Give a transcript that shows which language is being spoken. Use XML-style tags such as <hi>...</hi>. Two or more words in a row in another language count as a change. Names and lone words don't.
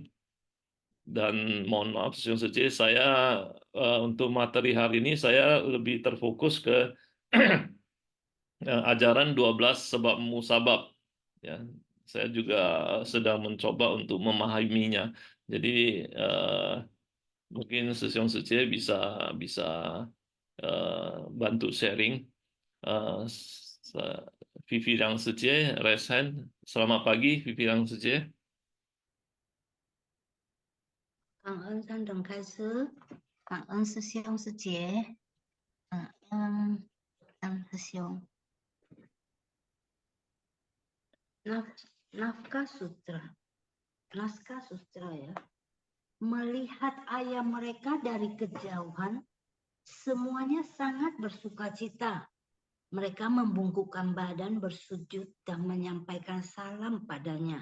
<id>Dan mohon maaf, saya untuk materi hari ini saya lebih terfokus ke ajaran 12 sebab musabab Ya, saya juga sedang mencoba untuk memahaminya. Jadi mungkin Sesiong Sece bisa bantu sharing. Eh, Vivi Liang Sece,</id> <en>raise hand.</en> <id>Selamat pagi, Vivi Liang Sece.</id> <zh>感恩三等开师，感恩师兄师姐，师兄。</zh> <id>Naskah sutra ya. Melihat ayah mereka dari kejauhan, semuanya sangat bersukacita. Mereka membungkukkan badan, bersujud, dan menyampaikan salam padanya.</id>